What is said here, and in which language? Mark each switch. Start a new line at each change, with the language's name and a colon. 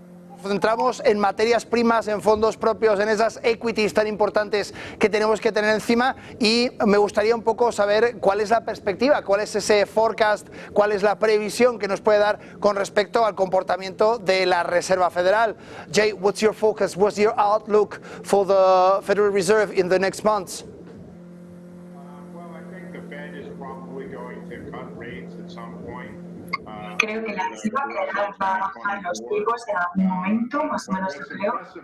Spanish: Nos centramos en materias primas, en fondos propios, en esas equities tan importantes que tenemos que tener encima, y me gustaría un poco saber cuál es la perspectiva, cuál es ese forecast, cuál es la previsión que nos puede dar con respecto al comportamiento de la Reserva Federal.
English: Jay, what's your focus? What's your outlook for the Federal Reserve in the next months? Well, I think the Fed is probably going to cut rates at some point.
Spanish: Creo que la Reserva Federal va a bajar los tipos en algún momento, más o menos lo creo.